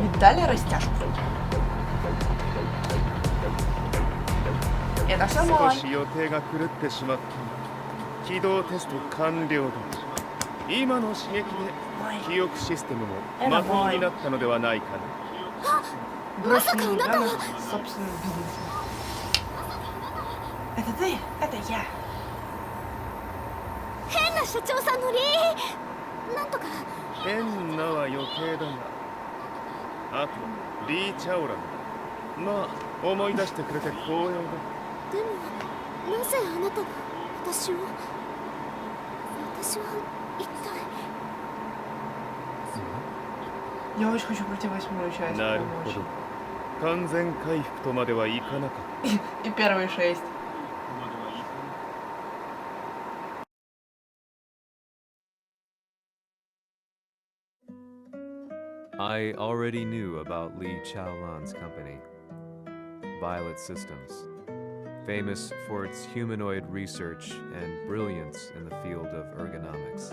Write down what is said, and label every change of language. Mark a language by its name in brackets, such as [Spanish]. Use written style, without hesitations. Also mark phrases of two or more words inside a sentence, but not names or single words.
[Russian] дали растяжку. Это все [Japanese] 少 [Russian] мой. [Japanese] し予定が狂ってしまった起動テスト完了だ今の刺激で記憶システムもまともになったのではないかな [Russian] Бросили меня на собственным бизнесом. Это ты? Это я. [Japanese] 変な社長さんのリーなんとか変なは余計だがあとリー・チャオランだまあ思い出してくれて光栄だでもなぜあなたが私は一体 [Russian] Я очень хочу пройти 8-ю часть. [Japanese] なる [Russian] по-моему, [Japanese] ほど [Russian] очень. [Japanese] 完全回復とまではいかなかった [Russian] И первые 6. [English] I already knew about Li Chaolan's company, Violet Systems, famous for its humanoid research and brilliance in the field of ergonomics.